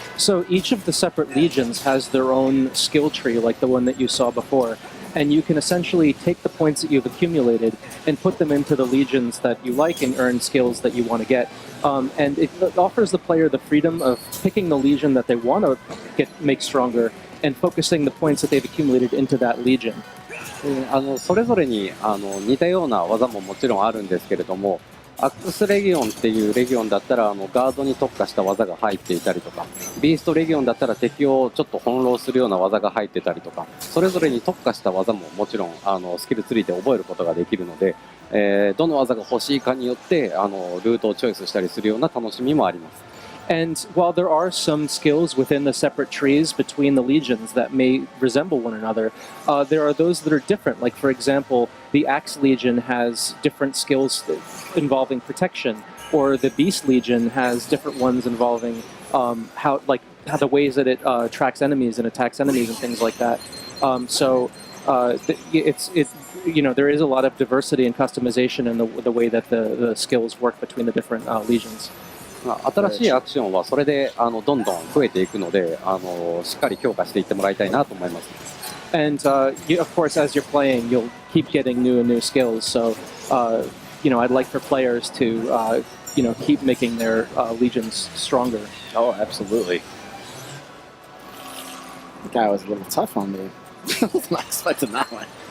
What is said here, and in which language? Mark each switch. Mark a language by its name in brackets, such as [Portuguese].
[English] So each of the separate legions has their own skill tree, like the one that you saw before, and you can essentially take the points that you've accumulated and put them into the legions that you like and earn skills that you want to get. And it offers the player the freedom of picking the legion that they want to make stronger and focusing the points that they've accumulated into that legion. [Japanese] それぞれに似たような技ももちろんあるんですけれども、アックスレギオンっていうレギオンだったらガードに特化した技が入っていたりとか、ビーストレギオンだったら敵をちょっと翻弄するような技が入ってたりとか、それぞれに特化した技ももちろんスキルツリーで覚えることができるので、どの技が欲しいかによってルートをチョイスしたりするような楽しみもあります。 [English] And while there are some skills within the separate trees between the legions that may resemble one another, there are those that are different. Like, for example, the Axe Legion has different skills involving protection, or the Beast Legion has different ones involving how the ways that it tracks enemies and attacks enemies and things like that. There is a lot of diversity and customization in the way that the skills work between the different legions. [Japanese] 新しいアクションはそれでどんどん増えていくのでしっかり強化していってもらいたいなと思います。 [English] And of course, as you're playing, you'll keep getting new and new skills. So, I'd like for players to, keep making their legions stronger. Oh, absolutely. That guy was a little tough on me. I was not expecting that one.